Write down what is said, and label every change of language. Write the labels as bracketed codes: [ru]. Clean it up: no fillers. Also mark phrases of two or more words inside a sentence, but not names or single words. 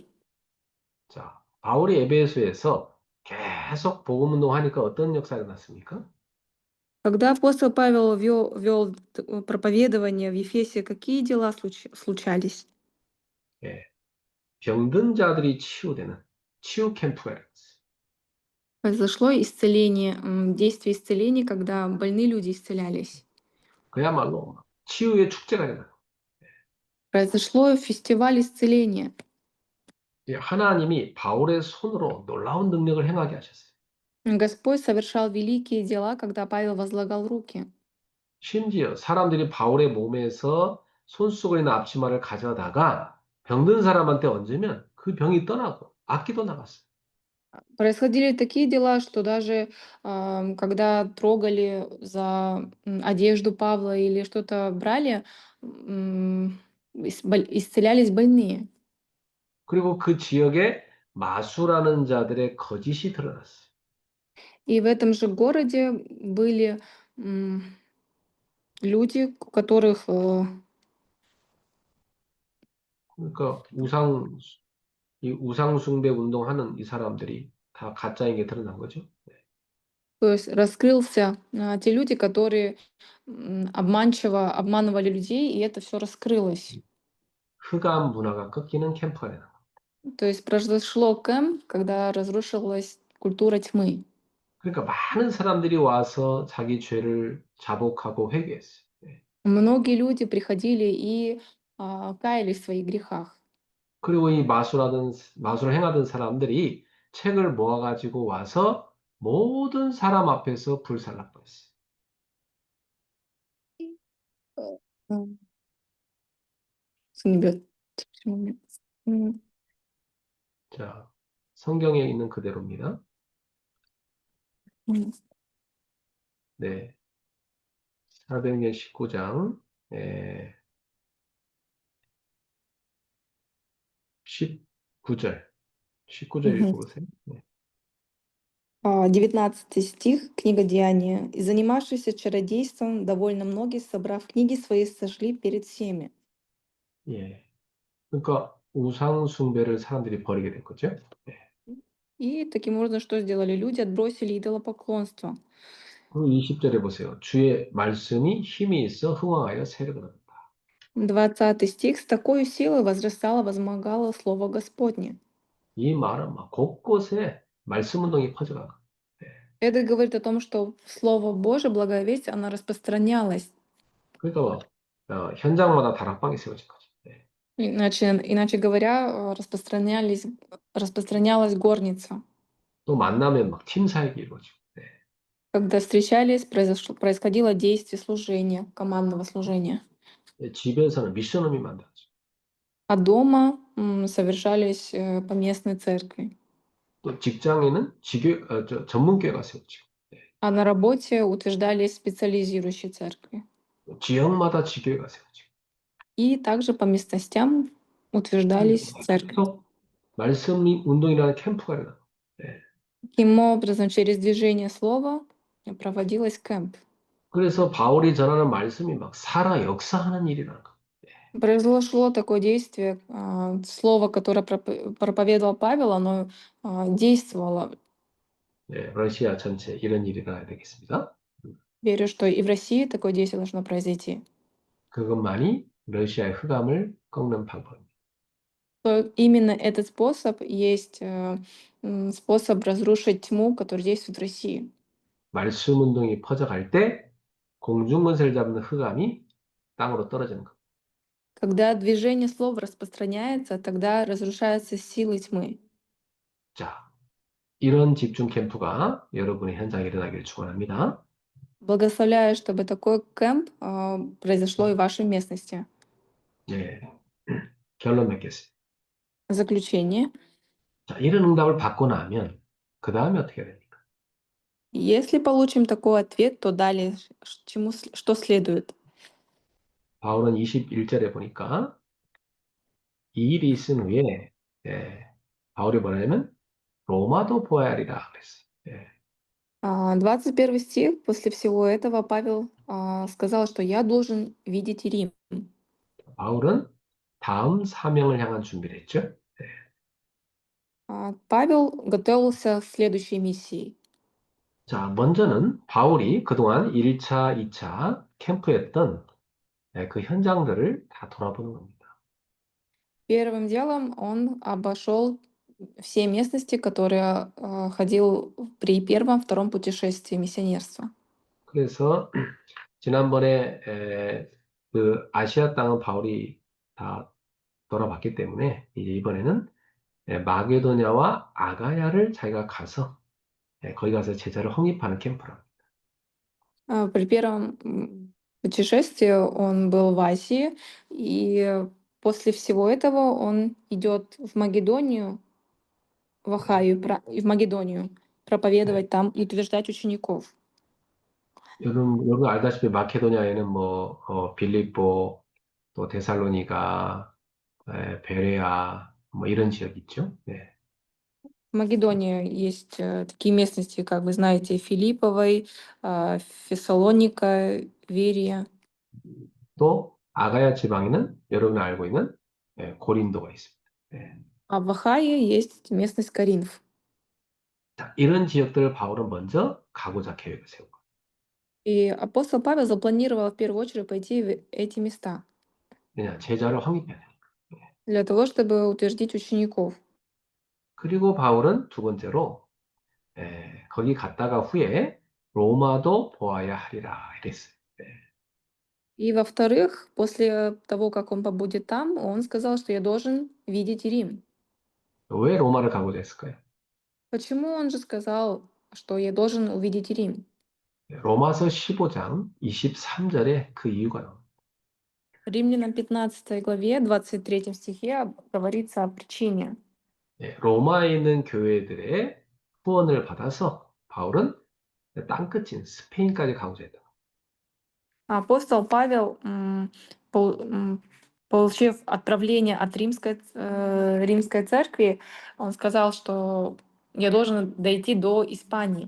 [ko] 자, 바울이 에베소에서 계속 복음 운동하니까 어떤 역사가 났습니까? [ru] Когда апостол Павел вел проповедование в Ефесе, какие дела случались? [ko] 예, 병든 자들이 치유되는 치유 캠프가 일어났어요. [ru] Произошло исцеление, действие исцеления, когда больные люди исцелялись. [ko] 그야말로 치유의 축제가 일어나요. [ru] Произошло фестиваль исцеления. [ko] 예, 하나님이 바울의 손으로 놀라운 능력을 행하게 하셨어요. [ru] Господь совершал великие дела, когда Павел возлагал руки. [ko] 심지어 사람들이 바울의 몸에서 손수건이나 앞치마를 가져다가 병든 사람한테 얹으면 그 병이 떠나고 악기도 나갔어요. [ru] Происходили такие дела, что даже когда трогали за одежду Павла или что-то брали, исцелялись больные. [ko] 그리고 그 지역에 마수라는 자들의 거짓이 드러났어요. [ru] И в этом же городе были люди, у которых [ko] 그러니까 이 우상 숭배 운동하는 이 사람들이 다 가짜인 게 드러난 거죠. [ru] то есть раскрылся те люди, которые обманчиво обманывали людей, и это все раскрылось. [ko] 흑암 문화가 꺾이는 캠프가 되는 거예요. [ru] То есть произошло кэмп, когда разрушилась культура тьмы. [ko] 그러니까 많은 사람들이 와서 자기 죄를 자복하고 회개했어요. 예. [ru] Многие люди приходили и каялись в своих грехах. [ko] 그리고 이 마술을 행하던 사람들이 책을 모아가지고 와서 모든 사람 앞에서 불살라버렸어요. Э, м, Небес. М, 자, 성경에 있는 그대로입니다. м. 네, 사도행전 19장 19절, 19절 Мгм. 읽어보세요. 네. [ru] 19 стих, книга Деяния. «И занимавшиеся чародейством довольно многие, собрав книги свои, сожгли перед всеми». [ko] 예. 그러니까 우상 숭배를 사람들이 버리게 된 거죠. 네. [ru] И таким образом, что сделали люди? Отбросили идолопоклонство. [ko] 그리고 20절에 보세요. 주의 말씀이 힘이 있어 흥왕하여 세력을 얻었다. [ru] 20 стих. «С такой силой возрастало, возмогало слово Господне». [ko] 이 말은 막 곳곳에 말씀 운동이 퍼져가고. 네. [ru] Это говорит о том, что Слово Божие, благая весть, она распространялась. [ko] 그러니까 뭐, 현장마다 다락방이 세워진 거죠. 네. [ru] Иначе говоря, распространялась горница. [ko] 또 만나면 막 팀 사역이 이루어지고. 네. [ru] Когда встречались, происходило действие служения, командного служения. [ko] 집에서는 미션홈이 만들어지고. [ru] А дома совершались поместной церкви. [ko] 또 직장에는 전문교회가 세워지고. 네. [ru] А на работе утверждались специализирующие церкви. [ko] 또 지역마다 지교회가 세워지고. [ru] И также по местностям утверждались церкви. [ko] 계속 말씀 운동이라는 캠프가 일어나고. 네. [ru] Таким образом, через движение слова проводилась кэмп. [ko] 그래서 바울이 전하는 말씀이 막 살아 역사하는 일이라는 거. [ru] Произошло такое действие, слово, которое проповедовал Павел, оно действовало. [ko] 러시아 전체 이런 일이 일어나야 되겠습니다. [ru] Верю, что и в России такое действие должно произойти. [ko] 그것만이 러시아의 흑암을 꺾는 방법입니다. [ru] То именно этот способ есть способ разрушить тьму, который действует в России. [ko] 말씀 운동이 퍼져갈 때 공중권세를 잡는 흑암이 땅으로 떨어지는 것. [ru] Когда движение слова распространяется, тогда разрушаются силы тьмы. [ko] 자, 이런 집중 캠프가 여러분의 현장에 일어나기를 축원합니다. [ru] Благословляю, чтобы такой кэмп произошло и в вашей местности. [ko] 네, 결론 맺겠습니다. [ru] Заключение. [ko] 자, 이런 응답을 받고 나면 그 다음에 어떻게 해야 됩니까? [ru] Если получим такой ответ, то далее что следует? [ko] 바울은 21절에 보니까 이 일이 있은 후에 바울이 뭐냐면 로마도 보아야 하리라 그랬어요. [ru] 21 стих. После всего этого Павел сказал, что я должен видеть Рим. [ko] 바울은 다음 사명을 향한 준비를 했죠. [ru] Павел готовился к следующей миссии. [ko] 자, 먼저는 바울이 그동안 1차, 2차 캠프였던 그 현장들을 다 돌아보는 겁니다. [ru] Первым делом он обошел все местности, которые ходил при первом, втором путешествии миссионерства. [ko] 그래서 지난번에 그 아시아 땅은 바울이 다 돌아봤기 때문에 이제 이번에는 마게도냐와 아가야를 자기가 가서 거기 가서 제자를 홍입하는 캠프라. [ru] При первом путешествии он был в Азии, и после всего этого он идет в Македонию, в [ko] 네. [ru] Ахаю и в Македонию [ko] 네. [ru] проповедовать там и утверждать учеников. [ko] 여러분 알다시피 마케도냐에는 뭐 빌립보 또 데살로니가 베레아 뭐 이런 지역이 있죠. 네. [ru] В Македонии есть такие местности, как вы знаете, Филипповой, Фессалоника, Верия. [ko] 또 아가야 지방에는 여러분이 알고 있는 고린도가 있습니다. 네. [ru] А в Ахае есть местность Каринф. [ko] 자, 이런 지역들을 바울은 먼저 가고자 계획을 세우고 [ru] И апостол Павел запланировал в первую очередь пойти в эти места [ko] 왜냐 제자를 확립해야 돼. [ru] для того, чтобы утвердить учеников. [ko] 그리고 바울은 두 번째로 거기 갔다가 후에 로마도 보아야 하리라 이랬어요. [ru] И во-вторых, после того, как он побудет там, он сказал, что я должен видеть Рим. [ko] 왜 로마를 가고자 했을까요? [ru] Почему он же сказал, что я должен увидеть Рим? [ko] 로마서 15장 23절에 그 이유가 나옵니다. [ru] Римлянам 15 главе, 23 стихе говорится о причине. [ko] 로마에 있는 교회들의 후원을 받아서 바울은 땅끝인 스페인까지 가고자 했다. [ru] Апостол Павел, получив отправление от римской церкви, он сказал, что я должен дойти до Испании.